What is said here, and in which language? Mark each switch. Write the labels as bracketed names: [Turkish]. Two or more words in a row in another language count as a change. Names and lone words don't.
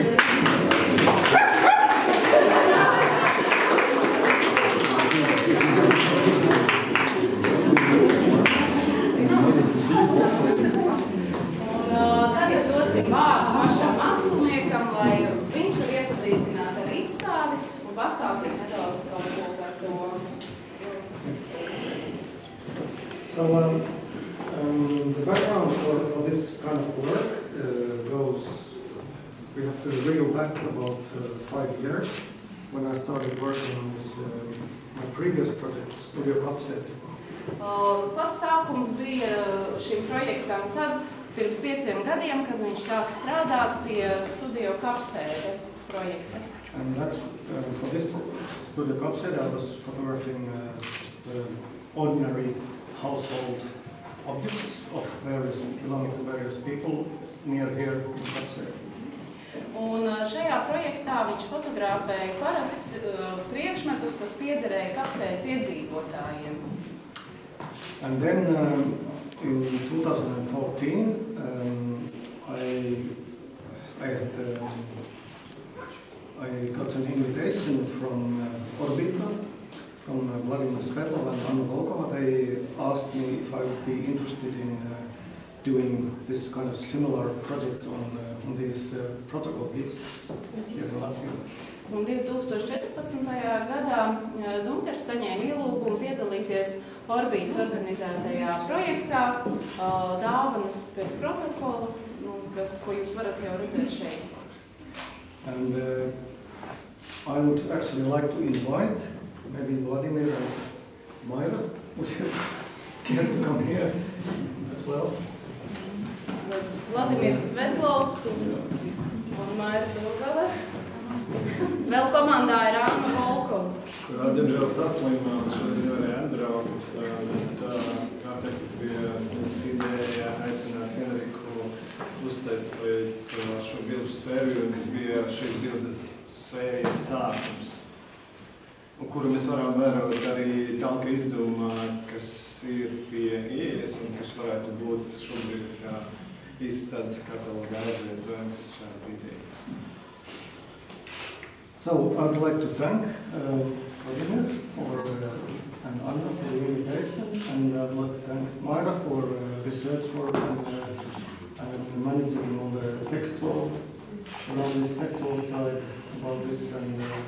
[Latvian] Tagad dosim vārdu pašam māksliniekam, lai viņš var iepazīstināt ar izstādi un pastāstīt nedaudz kaut ko par to. [English] So the background for this kind of work goes, we have to reel back about 5 years when I started working on this, my previous project, Studio Kapsēt. [Latvian] Pats sākums bija šim projektam tad, pirms 5 gadiem, kad viņš sāk strādāt pie Studio Kapsēta projekta. [English] And that's, for this Studio Kapsēt, I was photographing ordinary household objects of belonging to various people near here in Kapsēt. [Latvian] Un šajā projektā viņš fotografēja parastus priekšmetus, kas piederēja Kapsētas iedzīvotājiem. [English] And then in 2014, I got an invitation from Orbita, from Vladimir Svetlov and Anna Volkova. They asked me if I would be interested in doing this kind of similar project on these protocol gifts here in Latvia. [Latvian] Un 2014. gadā Dunkers saņēma ielūgumu piedalīties Orbītas organizētajā projektā dāvanas pēc protokola, ko jūs varat jau redzēt šeit. [English] And I would actually like to invite maybe Vladimir and Maira. Would you care to come here as well? [Latvian] Vladimirs Svetlovs un Maira Vilgava. Vēl komandā ir Anna Volkova. Kurā, diemžēl, saslimā un šodien nevarēja atbraukt, bet kāpēc bija ideja aicināt Henriku uztaisīt šo bilžu sēriju, un tas bija šīs bildes sērijas sākums, kuru mēs varam vērot arī talka izdevumā, kas ir pie ieejas un kas varētu būt šobrīd kā izstādes kataloga aizvietojums šāda brīdī. [English] So I would like to thank Vladimir and Anna for the invitation, and I would like to thank Maira for research work and managing all the text wall, around this text wall side about this, and